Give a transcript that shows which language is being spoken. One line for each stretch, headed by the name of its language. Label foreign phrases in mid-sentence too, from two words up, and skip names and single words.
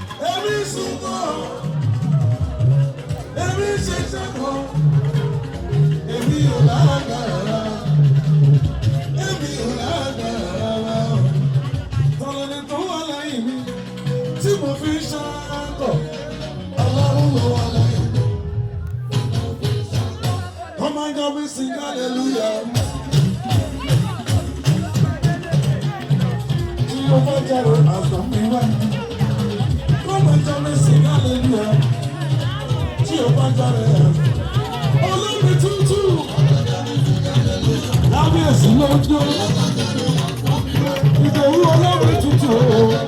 Yoruba: Èmi sùn mọ́, èmi ṣe ṣe mọ́. Èmi ò lágbára rárá. Èmi ò lágbára rárá. Tọ́lọ́ni tó wà lẹ́yìn mi. Tí mo fi ń ṣakọ̀, Ọlọ́run ló wà lẹ́yìn.
English: Come on, God, we sing hallelujah.
Yoruba: Tí mo fẹ́ jẹ́rìí, àṣà mi wá.
English: Come on, God, we sing hallelujah.
Yoruba: Tí o bá jáde, olómi tútù. Kábíyèsí ló ń jó. Ìdòwú olómi tútù o.